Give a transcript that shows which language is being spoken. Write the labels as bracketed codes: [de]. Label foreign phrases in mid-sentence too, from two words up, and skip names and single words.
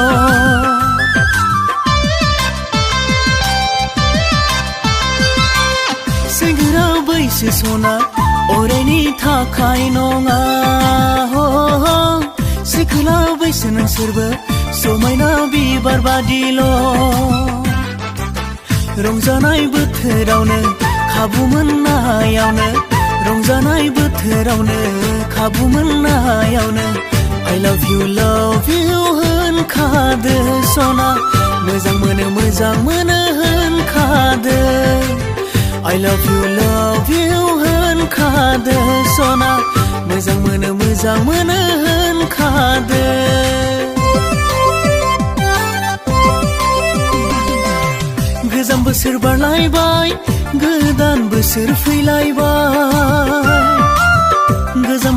[brx] सेंग्रा बैसो सना अरायनि थाखाय नङा सिखोला बैसो नोंसोरबो समायना बिबार बादिल' रंजानाय बोथोरावनो खाबु मोननायावनो रंजानाय बोथोरावनो खाबु मोननायावनो [en] I love you [brx] होनखादो सना मोजां मोनो होनखादो [en] I love you [brx] होनखादो सना मोजां मोनो होनखादो गोजाम बोसोर बारलायबाय गोदान बोसोर फैलायबाय गोजाम